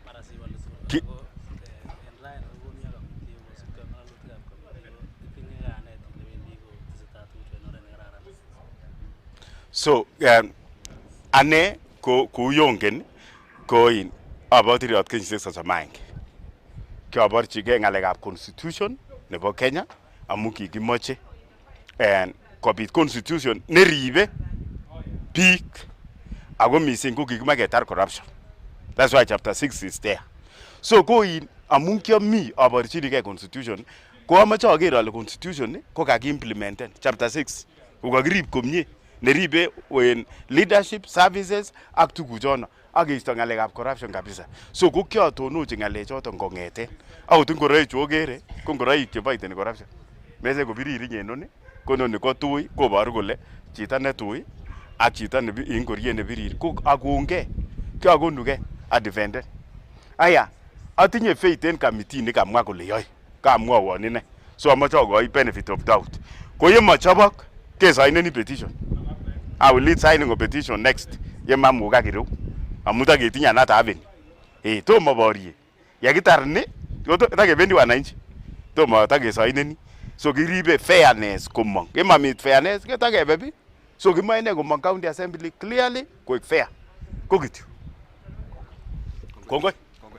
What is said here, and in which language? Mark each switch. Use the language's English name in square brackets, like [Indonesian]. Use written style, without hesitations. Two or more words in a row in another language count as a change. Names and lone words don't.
[Kalenjin] So, ane ko yongen ko in abotiriot kenyisiek 31. Kiaborchigei ngalekab constitution nebo Kenya amu kikimoche kobit constitution neribe biik ako missing ko kikimoche ketar corruption. [English] That's why chapter 6 is there. [Kalenjin] So ko in amu kiami aborchinigei constitution ko amache ager ale constitution ko kaki-implementen chapter 6 ko kakirib komie neribe [English] when leadership services [Kalenjin] ak tukuchono ak keisto ng'alekab corruption kabisa. So ko kiatonochi ng'alechoton kong'eten akot ngoroik chu okere ko ngoroik cheboiteni corruption. Mese ko biriring en noni ko noni ko tui koboru kole chito ne tui ak chito ne ngoriet ne birir ko akongei kiakonugei adefended. Aya atinye faith en committee nikamwa kole yoe kamwawon ine so amache akoi [English] benefit of doubt. [Kalenjin] Ko ye machobok kesaineni petition. [English] I will lead signing a petition next [Kalenjin] ye mamuka kireu amu taketinye [English] another avenue. [Kalenjin] Tomo borie yekitar ni takebendi wananchi tomo takesaineni. So kiribe fairness komong. Ye mamit fairness ketakebe bi. So kimoe ine komong county assembly clearly koik fair. Ko kityo. Kongoi.